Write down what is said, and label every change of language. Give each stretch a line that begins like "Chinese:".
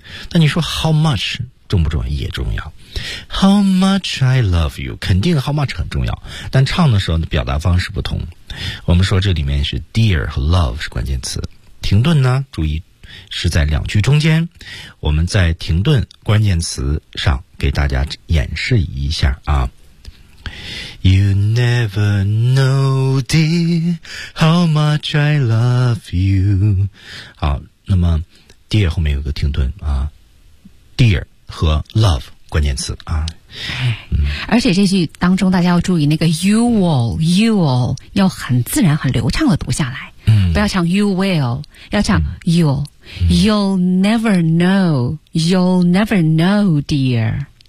Chinese: 那你说 how much 重不重要？也重要。
English: how much I love you
Chinese: 肯定 how much 很重要，但唱的时候的表达方式不同。我们说这里面是 dear 和 love 是关键词，T 停顿呢，注意是在两句中间，我们在停顿关键词上给大家演示一下啊。
English: You never know, dear, how much I love you.
Chinese: 好，那么 dear 后面有个停顿啊， dear 和 love 关键词啊。而且这句当中大家要注意那个
English: you will, you will
Chinese: 要很自然很流畅的读下来，不要唱
English: you will,
Chinese: 要唱
English: you, you'll never know, you'll never know, dear。